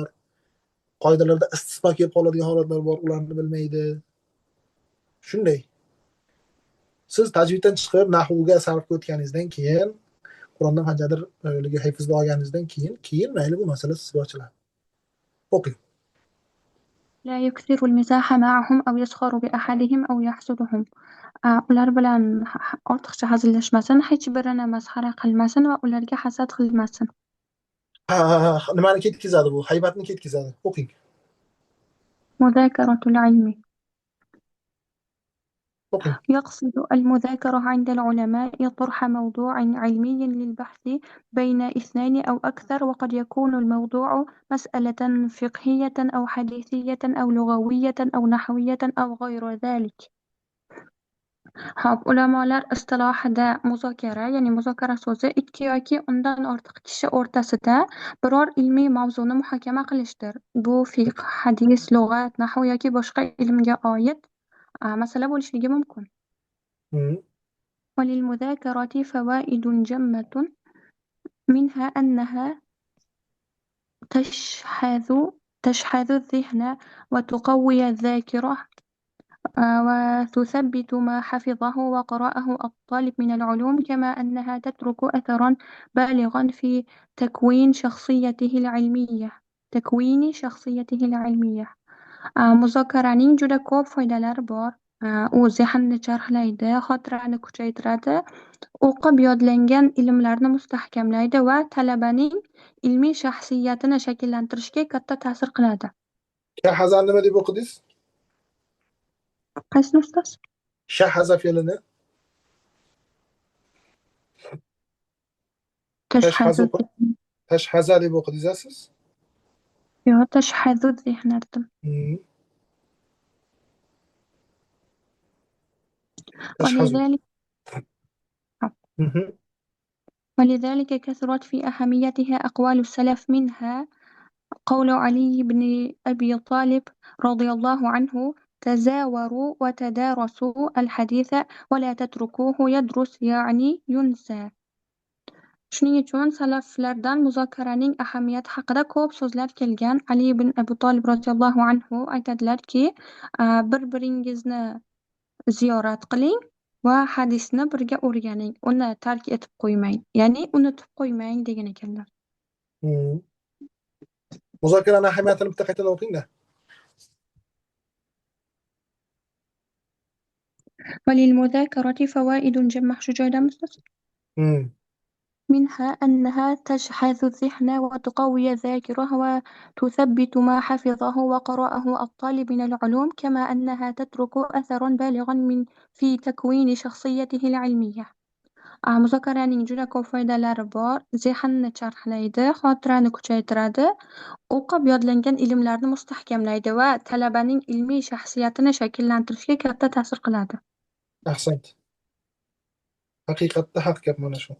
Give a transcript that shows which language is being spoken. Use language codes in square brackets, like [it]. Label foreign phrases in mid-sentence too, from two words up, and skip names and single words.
[uz] Qoidalarda istisno kelib qoladigan holatlar bor, ularni bilmaydi. Shunday. Siz tajviddan chiqib nahvga sarf o'tganingizdan keyin Qur'ondan qanchadir hifzga olganingizdan keyin mayli bu masala sizga ochiladi. O'qing. [ar] لا يكثر المزاح معهم أو يسخر بأحدهم أو يحسدهم. [uz] Ular bilan ortiqcha hazillashmasin, hech birini masxara qilmasin va ularga hasad qilmasin. Nimani ketkazadi bu? Haybatni ketkazadi. O'qing. [ar] مذاكرة العلم. [uz] O'qing. [ar] يقصد المذاكرة عند العلماء طرح موضوع علمي للبحث بين اثنين أو أكثر، وقد يكون الموضوع مسألة فقهية أو حديثية أو لغوية أو نحوية أو غير ذلك. [uz] Hop, ulamolar istilohida muzokara, ya'ni muzokara so'zi ikki yoki undan ortiq kishi o'rtasida biror ilmiy mavzuni muhokama qilishdir. Bu fiqh, hadis, lug'at, nahv yoki boshqa ilmga oid masala bo'lishligi mumkin. [ar] وللمذاكرة فوائد جمة منها أنها تشحذ الذهن وتقوي الذاكرة وتثبت ما حفظه وقرأه الطالب من العلوم، كما أنها تترك أثرا بالغا في تكوين شخصيته العلمية. [uz] Muzokaraning juda ko'p foydalari bor. U zehnni charxlaydi, xotirani kuchaytiradi, o'qib yodlangan ilmlarni mustahkamlaydi va talabaning ilmiy shaxsiyatini shakllantirishga katta ta'sir qiladi. Shahaza nima deb o'qidingiz? Qaysini ustoz? Shahaza fe'lini tashhaza deb o'qidingiz siz? Yo'q, tashhazu zehn ardim. [ar] ولذلك كثرت في أهميتها أقوال السلف، منها قول علي بن أبي طالب رضي الله عنه: تزاوروا وتدارسوا الحديث ولا تتركوه يدرس، يعني ينسى. [uz] Shuning uchun salaflardan muzokaraning ahamiyati haqida ko'p so'zlar kelgan. Ali ibn Abi Talib roziyallohu anhu aytadilarki, bir-biringizni ziyorat qiling va hadisni birga o'rganing, uni tark etib qo'ymang, ya'ni unutib qo'ymang degan ekanlar. Muzokaraning ahamiyatini bitta qaytadan o'qing-da. [ar] وللمذاكرة فوائد جمة. [uz] Shu joyda ustoz? [ar] منها أنها تشحذ الذهن وتقوي الذاكرة وتثبت ما حفظه وقرأه الطالب من العلوم، كما أنها تترك أثرا بالغا في تكوين شخصيته العلمية. [uz] Muzokaraning juda ko'p foydalari bor. Zehnni charxlaydi, xotirani kuchaytiradi, o'qib yodlangan ilmlarni mustahkamlaydi va talabaning ilmiy shaxsiyatini shakllantirishga katta ta'sir qiladi. Ahsant. Haqiqatda haq gap mana shu.